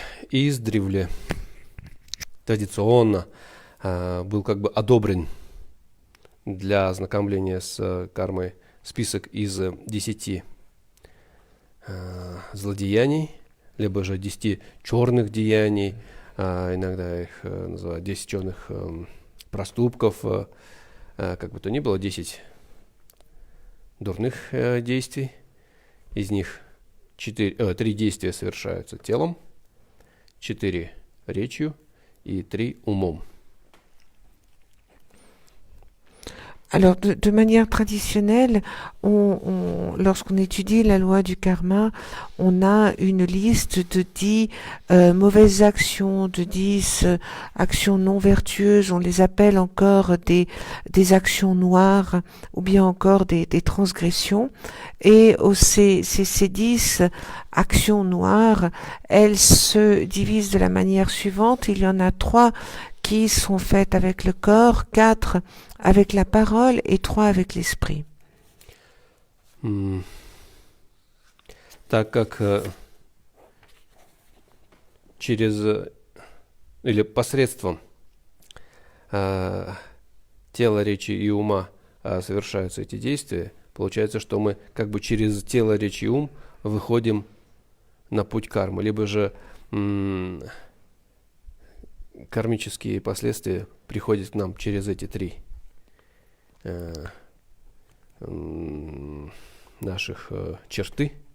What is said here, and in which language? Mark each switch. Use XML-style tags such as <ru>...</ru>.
<ru>Издревле традиционно был как бы одобрен для ознакомления с кармой список из 10 злодеяний, либо же 10 черных деяний, иногда их называют 10 черных проступков, как бы то ни было, 10 дурных действий. Из них 3 действия совершаются телом, 4 речью и 3 умом.</ru> <fr>Alors, de manière traditionnelle, lorsqu'on étudie la loi du karma, on a une liste de 10 mauvaises actions, de 10 actions non vertueuses. On les appelle encore des actions noires ou bien encore des transgressions. Et ces 10 actions noires, elles se divisent de la manière suivante. Il y en a 3 qui sont faites avec le corps, 4 avec la parole et 3 avec l'esprit.</fr> <ru>Так как через или посредством тела, речи и ума совершаются эти действия, получается, что мы как бы через тело, речь и ум выходим на путь кармы, либо же кармические последствия приходят к нам через эти 3 наших черты.</ru>